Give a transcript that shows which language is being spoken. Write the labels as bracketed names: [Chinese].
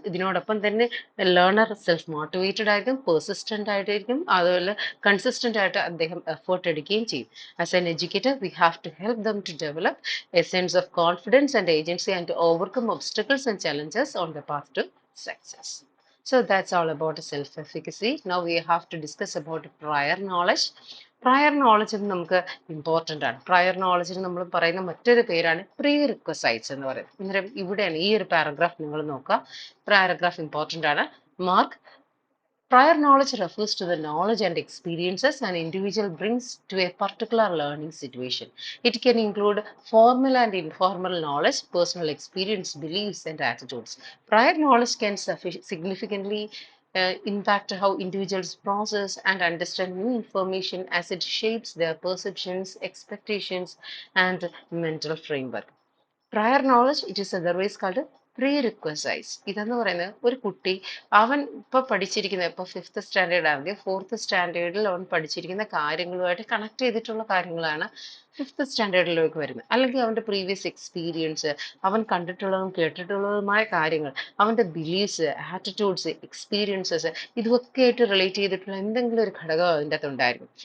[Malayalam] ഇതിനോടൊപ്പം തന്നെ learner self motivated ആയിരിക്കും, പെർസിസ്റ്റന്റ് ആയിട്ടായിരിക്കും, അതുപോലെ കൺസിസ്റ്റന്റ് ആയിട്ട് അദ്ദേഹം എഫേർട്ട് എടുക്കുകയും ചെയ്യും. [English] As an educator we have to help them to develop a sense of confidence and agency and to overcome obstacles and challenges on the path to success. So that's all about self-efficacy. Now we have to discuss about prior knowledge. [Malayalam] Prior knowledge നമുക്ക് important ആണ്. Prayer നോളജിന് നമ്മൾ പറയുന്ന മറ്റൊരു പേരാണ് pre requisites എന്ന് പറയുന്നത്. അന്നേരം ഇവിടെയാണ് ഈ ഒരു പാരഗ്രാഫ് നിങ്ങൾ നോക്കുക. പാരഗ്രാഫ് ഇമ്പോർട്ടൻ്റ് ആണ്. Mark: [English] prior knowledge refers to the knowledge and experiences an individual brings to a particular learning situation. It can include formal and informal knowledge, personal experience, beliefs, and attitudes. Prior knowledge can significantly impact how individuals process and understand new information as it shapes their perceptions, expectations, and mental framework. Prior knowledge, it is otherwise called prerequisites. [Malayalam] ഇതെന്ന് പറയുന്നത് ഒരു കുട്ടി അവൻ ഇപ്പൊ പഠിച്ചിരിക്കുന്ന ഇപ്പൊ fifth standard ആണെങ്കിൽ fourth സ്റ്റാൻഡേർഡിൽ അവൻ പഠിച്ചിരിക്കുന്ന കാര്യങ്ങളുമായിട്ട് കണക്ട് ചെയ്തിട്ടുള്ള കാര്യങ്ങളാണ് ഫിഫ്ത്ത് സ്റ്റാൻഡേർഡിലേക്ക് വരുന്നത്. അല്ലെങ്കിൽ അവന്റെ പ്രീവിയസ് എക്സ്പീരിയൻസ്, അവൻ കണ്ടിട്ടുള്ളതും കേട്ടിട്ടുള്ളതുമായ കാര്യങ്ങൾ, അവന്റെ ബിലീഫ്സ്, ആറ്റിറ്റ്യൂഡ്സ്, എക്സ്പീരിയൻസസ്, ഇതൊക്കെ ആയിട്ട് റിലേറ്റ് ചെയ്തിട്ടുള്ള എന്തെങ്കിലും ഒരു ഘടകം അതിൻ്റെ അകത്ത് ഉണ്ടായിരിക്കും.